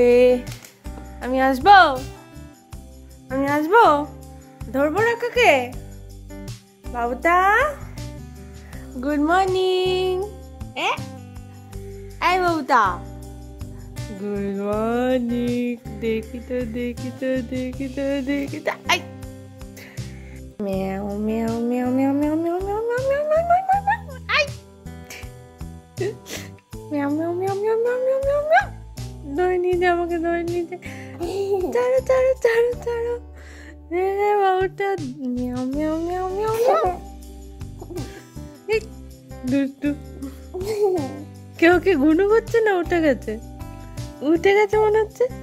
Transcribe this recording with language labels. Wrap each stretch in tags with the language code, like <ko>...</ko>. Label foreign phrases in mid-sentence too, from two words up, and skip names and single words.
<bn>আমি আসবো ধরবো রাকাকে। বাবুটা</bn> <en>good morning.</en> <bn>এই বাবুটা</bn> <en>good morning.</en> <bn>দেখি তো আই meow meow meow meow meow meow meow meow meow meow meow meow ay meow meow meow meow meow meow meow meow ধরে নিয়ে যা, আমাকে ধরে নিয়ে যা। ছাড়ো রে বাবুটা। meow meow meow meow meow দুষ্টু। কেউ কি গুনু করছে না? উঠে গেছে মনে হচ্ছে।</bn>